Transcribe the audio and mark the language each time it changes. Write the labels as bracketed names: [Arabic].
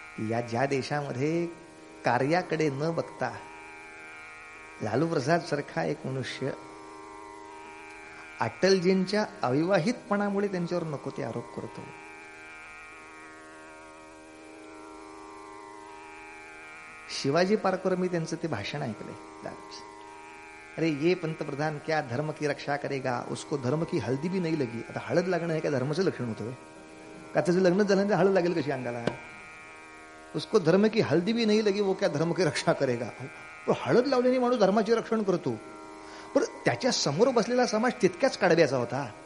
[Marathi] या ज्या देशामध्ये कार्याकडे न बघता लालू प्रसाद सारखा एक मनुष्य अटलजींच्या अविवाहितपणामुळे त्यांच्यावर नको ते आरोप करतो. शिवाजी पार्कवर मी त्यांचं ते भाषण ऐकलंय. [Hindi] अरे ये पंतप्रधान क्या धर्म की रक्षा करेगा, उसको धर्म की हल्दी भी नहीं लगी. [Marathi] आता हळद लागणं हे काय धर्माचं लक्षण होतं का? त्याचं लग्न झालं तर हळद लागेल कशी अंगाला? [Hindi] उसको धर्म की हल्दी भी नहीं लगी, वो क्या धर्म की रक्षा करेगा. [Marathi] तो हळद लावल्याने माणूस धर्माचे रक्षण करतो. पण त्याच्या समोर बसलेला समाज तितक्याच काढब्याचा होता.